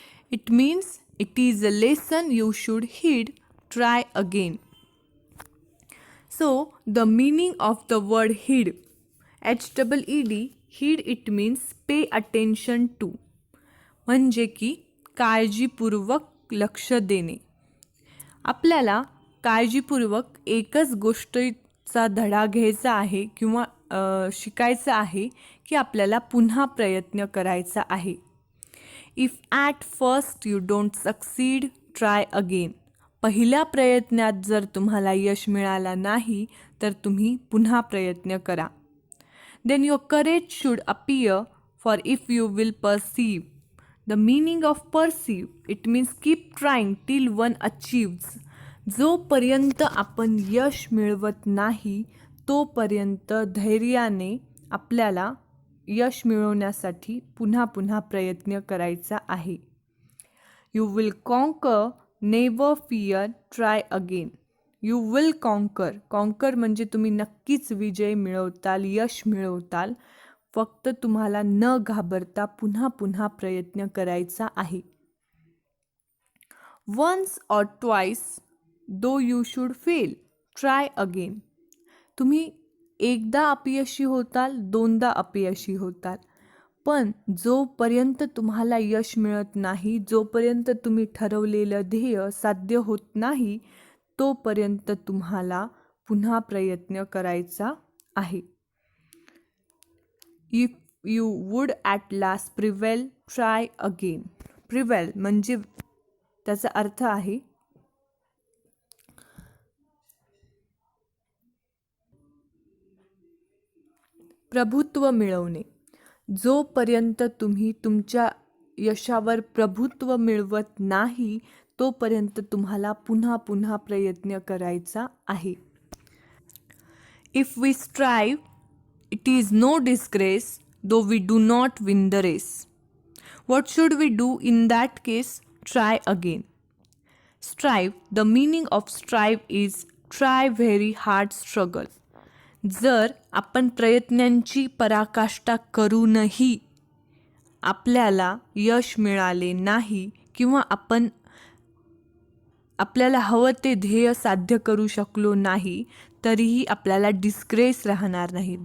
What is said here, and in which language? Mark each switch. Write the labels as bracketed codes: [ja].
[en] It means it is a lesson you should heed. Try again. So the meaning of the word heed, HEED, heed it means pay attention to, [mr] म्हणजे की काळजीपूर्वक लक्ष देणे. आपल्याला काळजीपूर्वक एकच गोष्टीचा धडा घ्यायचा आहे किंवा शिकायचं आहे की आपल्याला पुन्हा प्रयत्न करायचा आहे. [en] If at first you don't succeed, try again. [mr] पहिल्या प्रयत्नात जर तुम्हाला यश मिळाला नाही तर तुम्ही पुन्हा प्रयत्न करा. [en] Then your courage should appear, for if you will perceive. The meaning of perceive, it means keep trying till one achieves. [mr] जोपर्यंत आपण यश मिळवत नाही तोपर्यंत धैर्याने आपल्याला यश मिळवण्यासाठी पुन्हा पुन्हा प्रयत्न करायचा आहे. [en] You will conquer, never fear, try again. You will conquer. [mr] Conquer म्हणजे तुम्ही नक्कीच विजय मिळवताल, यश मिळवताल. फक्त तुम्हाला न घाबरता पुन्हा पुन्हा प्रयत्न करायचा आहे. [en] Once or twice, though you should fail, try again. [mr] तुम्ही एकदा अपयशी होताल, दोनदा अपयशी होताल, पण जोपर्यंत तुम्हाला यश मिळत नाही, जोपर्यंत तुम्ही ठरवलेलं ध्येय साध्य होत नाही तोपर्यंत तुम्हाला पुन्हा प्रयत्न करायचा आहे. [en] If you would at last prevail, try again. [mr] Prevail म्हणजे त्याचा अर्थ आहे प्रभुत्व मिळवणे. जोपर्यंत तुम्ही तुमच्या यशावर प्रभुत्व मिळवत नाही तोपर्यंत तुम्हाला पुन्हा पुन्हा प्रयत्न करायचा आहे. [en] If we strive, it is no disgrace, though we do not win the race. What should we do in that case? Try again. Strive, the meaning of strive is try very hard struggle. [mr] जर आपण प्रयत्नांची पराकाष्ठा करूनही आपल्याला यश मिळाले नाही किंवा आपल्याला हवं ते ध्येय साध्य करू शकलो नाही तरीही आपल्याला डिस्ग्रेस राहणार नाही.